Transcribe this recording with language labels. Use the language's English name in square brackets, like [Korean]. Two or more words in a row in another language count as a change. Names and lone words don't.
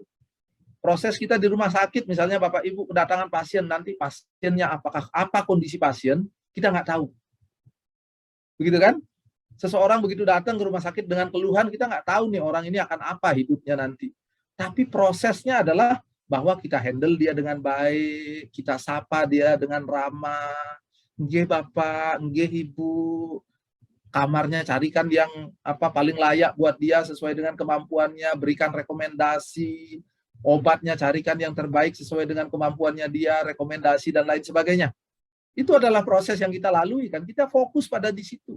[Indonesian] Proses kita di rumah sakit, misalnya Bapak Ibu kedatangan pasien, nanti pasiennya apa kondisi pasien, kita nggak tahu. Begitu kan? Seseorang begitu datang ke rumah sakit dengan keluhan, kita nggak tahu nih orang ini akan apa hidupnya nanti. Tapi prosesnya adalah bahwa kita handle dia dengan baik, kita sapa dia dengan ramah, nggih Bapak, nggih Ibu, kamarnya carikan yang paling layak buat dia sesuai dengan kemampuannya, berikan rekomendasi, obatnya carikan yang terbaik sesuai dengan kemampuannya dia, rekomendasi dan lain sebagainya. Itu adalah proses yang kita lalui kan, kita fokus pada di situ.